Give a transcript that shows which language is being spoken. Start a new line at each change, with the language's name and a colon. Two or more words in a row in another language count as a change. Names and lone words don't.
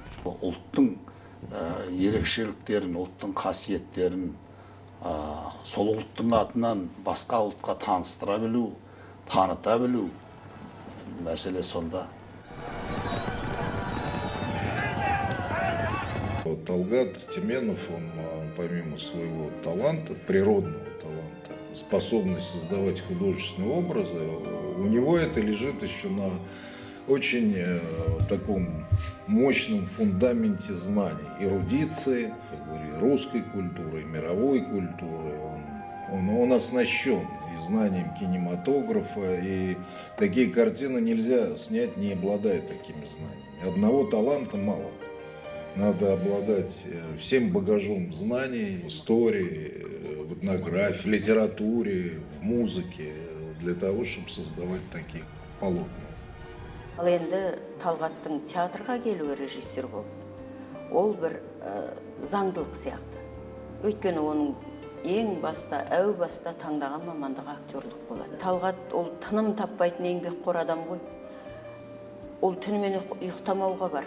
Kazakh: Ұлттың ерекшеліктерін, ұлттың қасиеттерін сол ұлттың атынан басқа ұлтқа таныстыра білу, таныта білу мәселе сонда.
Russian: Талгат Теменов, он помимо своего таланта, природного таланта, способность создавать художественные образы, у него это лежит еще на очень таком мощном фундаменте знаний, эрудиции, как говорю, русской культуры, мировой культуры. Он оснащен и знанием кинематографа, и такие картины нельзя снять, не обладая такими знаниями. Одного таланта мало. Надо обладать всем багажом знаний, в истории, в этнографии, в литературе, в музыке, для того, чтобы создавать такие полотна.
Kazakh: Ал енді Талғаттың театрға келуі режиссер болып, ол бір заңдылық сияқты. Өйткені оның ең баста, әу баста таңдаған мамандығы актерлік болады. Талғат ол тыным таппайтын еңбекқор адам ғой. Ол түнімен ұйықтамауға бар.